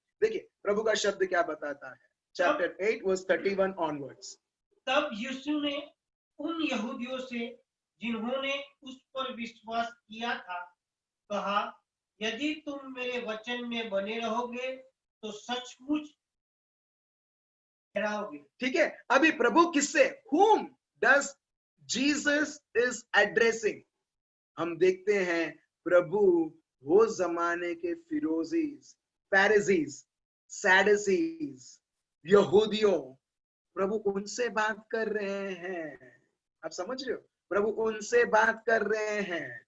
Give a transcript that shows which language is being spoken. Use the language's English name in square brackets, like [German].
[Hindi] देखिए प्रभु का शब्द क्या बताता है, चैप्टर 8 वर्स 31 ऑनवर्ड्स। तब यीशु ने उन यहूदियों से जिन्होंने उस पर विश्वास किया था कहा, यदि तुम मेरे वचन में बने रहोगे तो सचमुच ठहराओगे। ठीक है, अभी प्रभु किससे, [English] whom does Jesus is addressing? [Hindi] हम देखते हैं प्रभु वो जमाने के फिरोजीज, पैरिसीज, सैडसीज, यहूदियों, प्रभु उनसे बात कर रहे हैं। आप समझ रहे हो, प्रभु उनसे बात कर रहे हैं।